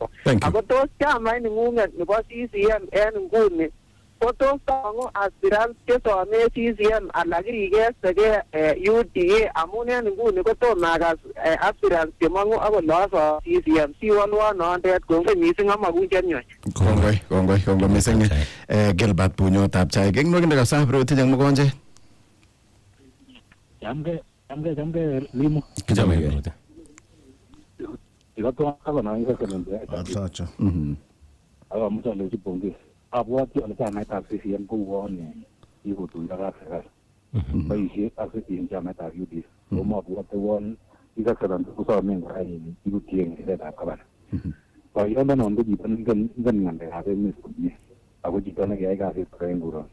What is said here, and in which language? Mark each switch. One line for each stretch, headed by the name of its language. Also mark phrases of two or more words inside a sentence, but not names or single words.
Kalenjin: Ako tos chamait neng'ung'et nebo CCM en nguni kotos tong'u aspirants chesome CCM alak kirikestegei UDA amun en nguni kotom akas aspirants chemong'u akole asom CCM siwolwon nondet. Kongoi missing amakuchen nyoy. Kongoi missing Gilbert Bunyotab Chaik. Eng nwokindo kabisa Rotich ak Mokonjet. Chamgei Limo. Kichamegei. Ikotwon akonoiyo kelende. Acha. Akamuche alechi pongezi. Abwoti ale chamaitab CCM kouwon kikotuiyo kapserikali. Boisie ak chamaitab UDA. Komabwote won ikakseran kosomen kora ikutien ng'echeretab gavana. Boyondonon ko chito ningen ng'alekab emet komie ako chito nekiyai kasit kora en nguron.